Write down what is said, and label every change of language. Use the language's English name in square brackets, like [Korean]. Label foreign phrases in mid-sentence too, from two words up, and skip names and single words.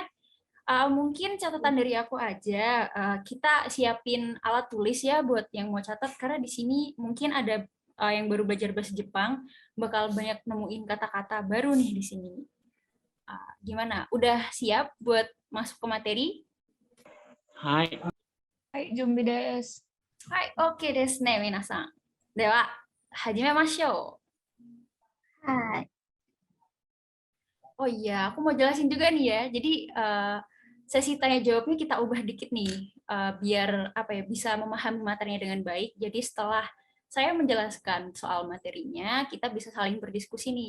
[Indonesian] Mungkin catatan dari aku aja. Kita siapin alat tulis ya buat yang mau catat, karena di sini mungkin ada yang baru belajar bahasa Jepang, bakal banyak nemuin kata-kata baru nih di sini. Gimana? Udah siap buat masuk ke materi? [Japanese] Hai. はい、準備です. Hai, オッケーですね、皆さん. では、始めましょう. Hai. [Indonesian] Oh iya, aku mau jelasin juga nih ya. Jadi sesi tanya jawabnya kita ubah dikit nih, biar apa ya bisa memahami materinya dengan baik. Jadi setelah saya menjelaskan soal materinya, kita bisa saling berdiskusi nih.